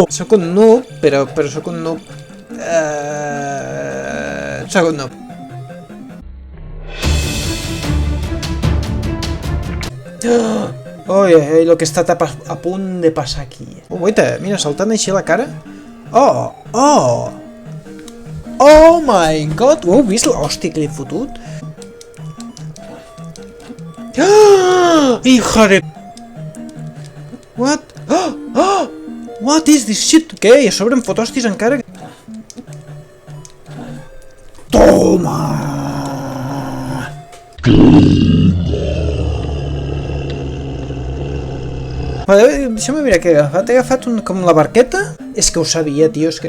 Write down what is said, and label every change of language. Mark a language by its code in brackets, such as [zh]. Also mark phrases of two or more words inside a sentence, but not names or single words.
[ca] Soc un noob, però soc un noob... Soc un noob. El que està a punt de passar aquí. Guaita, mira, saltant així la cara. [en] Oh my god, [ca] ho heu vist l'hòstia que li he fotut? [es] Hija de... [en] What is this shit? [ca] Què? I a sobre em fot hòsties encara? Toma! Deixa'm mirar què he agafat. He agafat com la barqueta? És que ho sabia, tio, és que...